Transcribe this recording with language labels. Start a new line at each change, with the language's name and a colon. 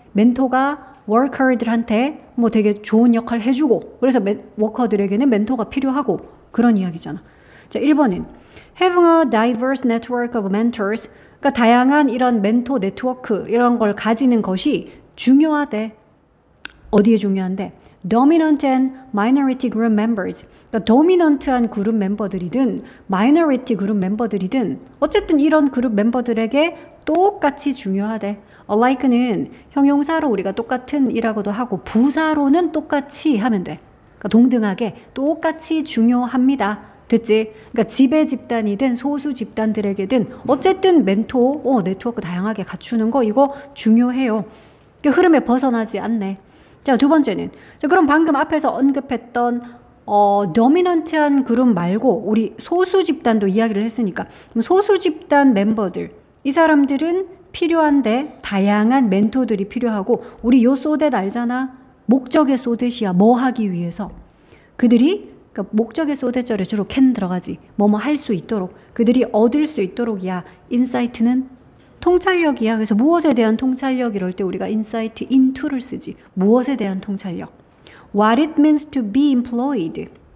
Korean: 멘토가 워커들한테 뭐 되게 좋은 역할 해주고, 그래서 워커들에게는 멘토가 필요하고, 그런 이야기잖아. 자, 1번은
English: having a diverse network of mentors,
Korean: 그러니까 다양한 이런 멘토 네트워크, 이런 걸 가지는 것이 중요하대. 어디에 중요한데?
English: dominant and minority group members.
Korean: 그러니까 도미넌트한 그룹 멤버들이든 마이너리티 그룹 멤버들이든 어쨌든 이런 그룹 멤버들에게 똑같이 중요하대. alike는 형용사로 우리가 똑같은 이라고도 하고 부사로는 똑같이 하면 돼. 그러니까 동등하게 똑같이 중요합니다. 됐지? 그러니까 지배 집단이든 소수 집단들에게든 어쨌든 멘토 네트워크 다양하게 갖추는 거, 이거 중요해요. 그러니까 흐름에 벗어나지 않네. 자, 두 번째는, 자, 그럼 방금 앞에서 언급했던 도미넌트한 그룹 말고 우리 소수 집단도 이야기를 했으니까, 그럼 소수 집단 멤버들, 이 사람들은 필요한데 다양한 멘토들이 필요하고, 우리 요 소댓 알잖아? 목적의 소댓이야. 뭐 하기 위해서? 그들이, 그러니까 목적의 소댓절에 주로 can 들어가지. 뭐뭐 할 수 있도록, 그들이 얻을 수 있도록이야. 인사이트는 통찰력이야. 그래서 무엇에 대한 통찰력, 이럴 때 우리가 insight into를 쓰지. 무엇에 대한 통찰력.
English: What it means to be employed.